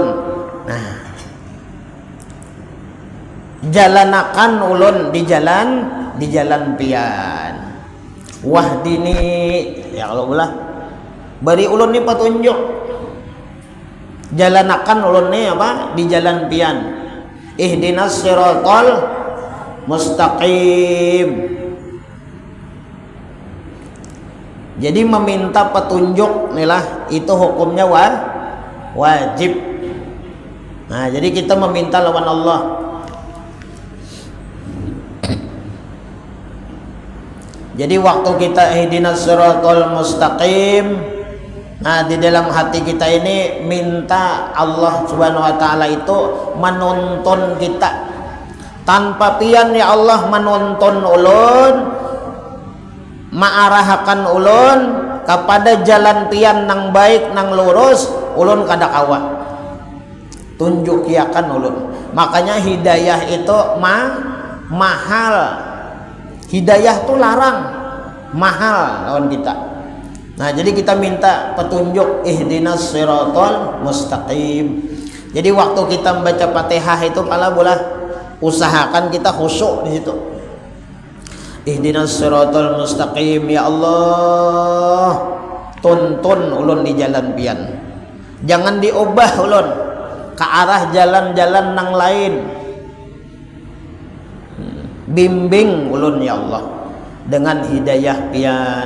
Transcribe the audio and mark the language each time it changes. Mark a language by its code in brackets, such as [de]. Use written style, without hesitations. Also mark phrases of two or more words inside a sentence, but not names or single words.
[bjn] Nah jalanakan ulun di jalan pian. Wahdini, [ar] يا الله [bjn] ulah beri ulun ini petunjuk, jalanakan ulun ini apa di jalan pian. [ar] اهدنا الصراط المستقيم. [id] Jadi meminta petunjuk inilah itu hukumnya wajib. [bjn] Nah jadi kita meminta lawan Allah. [id] Jadi waktu kita [ar] اهدنا الصراط المستقيم, [id] nah di dalam hati kita ini minta Allah [ar] سبحانه وتعالى [id] itu menuntun kita. [bjn] Tanpa pian [ar] يا الله [bjn] menuntun ulun, maarahakan ulun kepada jalan pian nang baik nang lurus, ulun kada kawa. Tunjukiakan ulun. [id] Makanya hidayah itu mahal. [bjn] Hidayah itu larang, mahal lawan kita. [id] Nah jadi kita minta petunjuk [ar] اهدنا الصراط المستقيم. [id] Jadi waktu kita membaca Fatihah itu pala bola usahakan kita khusyuk di situ. [ar] اهدنا الصراط المستقيم, يا الله [bjn] tuntun ulun di jalan pian. Jangan diubah ulun ke arah jalan-jalan nang lain. Bimbing ulun [ar] يا الله [bjn] dengan hidayah pian.